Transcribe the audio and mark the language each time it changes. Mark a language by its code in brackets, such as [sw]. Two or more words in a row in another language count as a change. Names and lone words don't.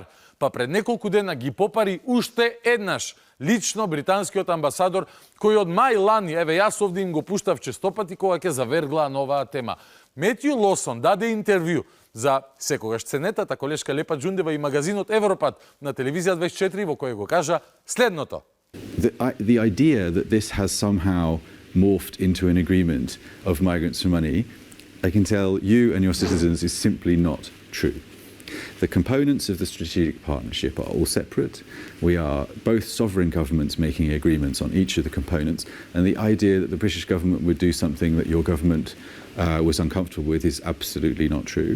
[mk] Па пред неколку дена ги попари уште еднаш лично британскиот амбасадор, кој од мај лани, еве јас овде им го пуштав честопати кога ќе заверглаа на оваа тема. Метју Лосон даде интервју за секогаш ценетата колешка Лепа Џундева и магазинот Европат на телевизија 24 во кој го кажа следното. [en] The idea that this has somehow morphed into an agreement of migrants for money, I can tell you and your citizens, is simply not true. The components of the strategic partnership are all separate. We are both sovereign governments making agreements on each of the components, and the idea that the British government would do something that your government was uncomfortable with is absolutely not true.